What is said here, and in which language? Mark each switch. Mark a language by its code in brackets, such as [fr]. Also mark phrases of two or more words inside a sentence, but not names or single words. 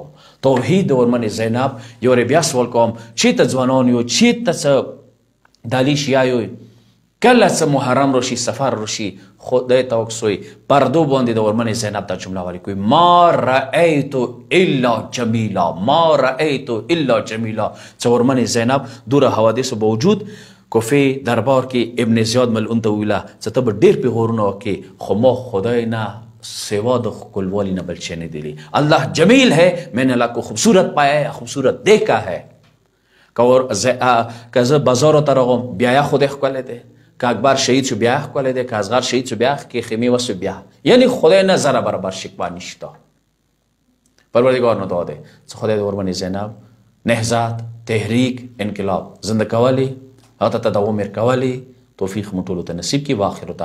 [ps] توحید د ورمنې زینب یو ری بیا سوال کوم، چېرته ځوانان یو، چېرته څه دالي شیعه یو، کله څه محرم راشي، سفر راشي، خدای ته وکسوی پردو باندې د ورمنې زینب دا جمله وایي کوي [ar] ما رأیت الا جمیلا، ما رأیت الا جمیلا. [ps] چې ورمنې زینب دوره حوادثو باوجود کوفې دربار کې ابن زیاد ملعون ته ویله چې ته به ډېر پیغورونه وکړې، خو ما خدای نه سوا د ښکلوالي نه بل شی نه دیلی. [ur] اللہ جمیل ہے، میں نے اللہ کو خوبصورت پایا ہے، خوبصورت دیکھا ہے. [ps] که زه بازارو ته راغلم بیا یې خدای ښکلی دی، که اکبر شهید شو بیا یې ښکلی دی، که اصغر شهید شو بیا که خیمې وسو بیا، یعنی خدای نه ذره برابر شکوه نشته. پروردگار نو دعا دی چې خدای د ورمنې زینب نهضت، تحریک، انقلاب زنده کولی، هغه ته تداوم ورکولی، توفیق مو ټولو ته نصیب کړي.